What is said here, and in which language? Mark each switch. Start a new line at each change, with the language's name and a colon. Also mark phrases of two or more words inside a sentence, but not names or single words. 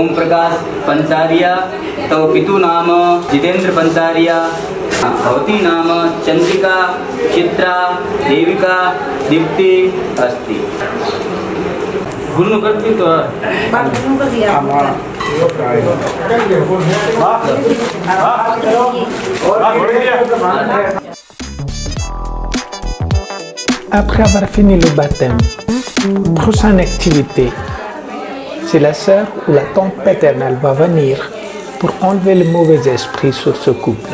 Sanskrit: प्रकाश पंचारिया, तो पितु नाम जितेंद्र पंचारिया, भवती नाम चंद्रिका चित्रा देविका दीप्ति अस्ति। गुण करती तो
French: Après avoir fini le baptême, prochaine activité, c'est la sœur ou la tante paternelle va venir pour enlever le mauvais esprit sur ce couple.